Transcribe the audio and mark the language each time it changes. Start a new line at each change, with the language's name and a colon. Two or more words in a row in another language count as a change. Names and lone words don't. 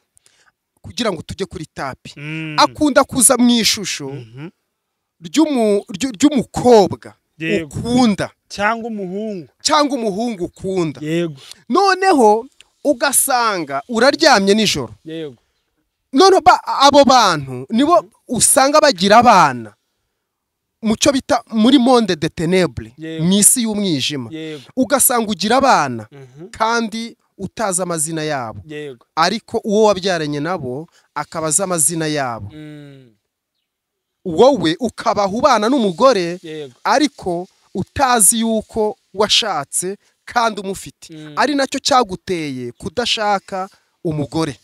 Kinyarwanda: Kugira ngo tujye kuri tapi. Akunda kuza mu ishusho ry'umukobwa ukunda cyangwa umuhungu ukunda. Yego. Noneho ugasanga uraryamye nijoro. Yego. None abo bantu nibo usanga bagira abana mucyo bita muri
French: monde de ténèbres,
Kinyarwanda: mwisi y'umwijima. Ugasanga ugira abana kandi utaza amazina yabo, ariko uwo wabyaranye nabo akabaza amazina yabo. wowe ukabaha ubana n'umugore yego ariko utazi yuko washatse kandi umufite ari nacyo cyaguteye kudashaka umugore.